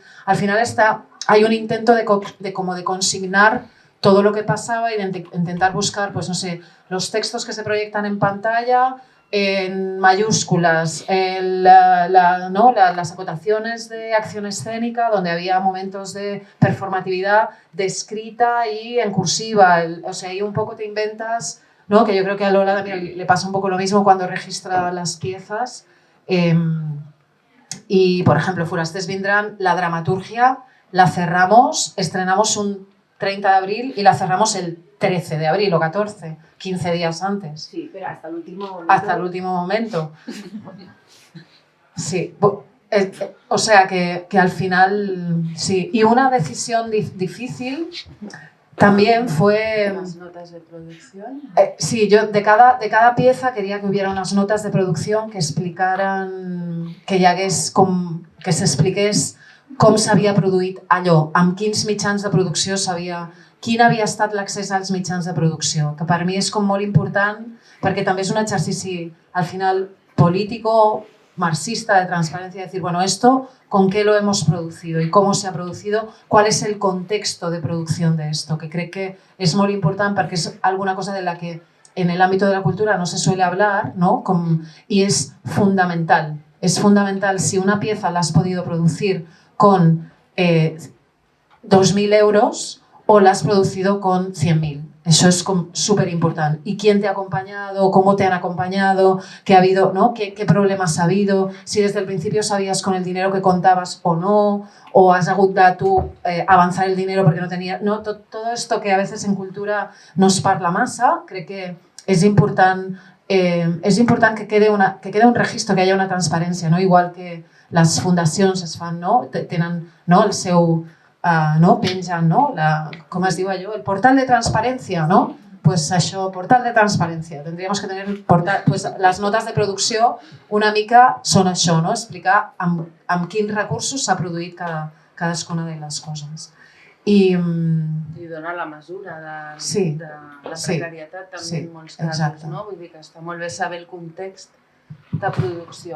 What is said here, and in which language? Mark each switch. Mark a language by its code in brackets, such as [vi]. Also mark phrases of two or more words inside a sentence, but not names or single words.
[es] Al final hay un intento de consignar todo lo que pasaba y de intentar buscar, pues no sé, los textos que se proyectan en pantalla en mayúsculas, las acotaciones de acción escénica, donde había momentos de performatividad descrita y en cursiva. O sea, ahí un poco te inventas, ¿no? Que yo creo que a Lola también le pasa un poco lo mismo cuando registra las piezas. Y, por ejemplo, Forasters Vindran, la dramaturgia la cerramos, estrenamos un 30 de abril y la cerramos el 13 de abril o 14, 15 días antes. Sí, pero hasta el último momento. Hasta el último momento. Sí, o sea que al final, sí. Y una decisión difícil también fue... ¿Las notas de producción? Sí, yo de cada pieza quería que hubiera unas notas de producción que explicaran, que [ca] s'expliqués com s'havia produït allò, amb quins mitjans de producció quin havia estat l'accés als mitjans de producció, que per mi és com molt important perquè també és un exercici al final [es] político, marxista, de transparencia, decir, bueno, esto, ¿con qué lo hemos producido y cómo se ha producido? ¿Cuál es el contexto de producción de esto? [ca] Que crec que és molt important perquè és alguna cosa de la que [es] en el ámbito de la cultura no se suele hablar, [ca] ¿no? [es] Y es fundamental. Es fundamental si una pieza la has podido producir con 2.000 euros o la has producido con 100.000. Eso es súper importante. ¿Y quién te ha acompañado? ¿Cómo te han acompañado? ¿Qué ha habido? ¿No? ¿Qué problemas ha habido? Si desde el principio sabías con el dinero que contabas o no, o [ca] has hagut de [es] tú avanzar el dinero porque no tenía... ¿no? Todo esto que a veces en cultura [ca] nos parla massa, crec que és important que [es] quede un registro, que haya una transparència, no? [ca] Igual que les fundacions es fan, no? Tenen, no? El seu... no? Pengen, no? Com es diu allò? El portal de transparència, no? Pues això, portal de transparència. [es] Tendríamos que tener [ca] pues les notes de producció una mica són això, no? Explicar amb quins recursos s'ha produït cadascuna de les coses. I dona la mesura de la precarietat també en molts casos, no? Vull dir que està molt bé saber el context de producció.